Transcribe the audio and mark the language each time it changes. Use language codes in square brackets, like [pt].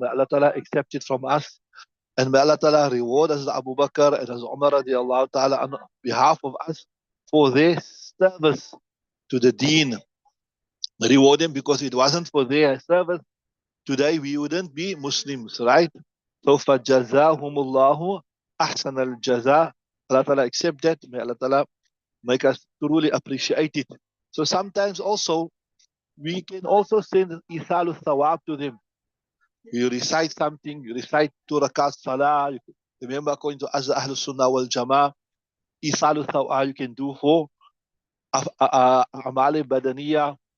[en] May Allah ta'ala accept it from us, and may Allah ta'ala reward Hazrat Abu Bakr and Hazrat Umar radiallahu ta'ala on behalf of us for their service to the deen. Reward them, because if it wasn't for their service, today we wouldn't be Muslims, right? [ar] So فَجَزَاهُمُ أَحْسَنَ الْجَزَاءِ. [en] Allah ta'ala accept that. May Allah ta'ala make us truly appreciate it. So sometimes also we can also send Isalu Thawab to them. You recite something, you recite 2 rakat salah. Remember, according to Ahlul Sunnah wal Jama'ah, Isalu Thawab you can do for Amali Badaniya.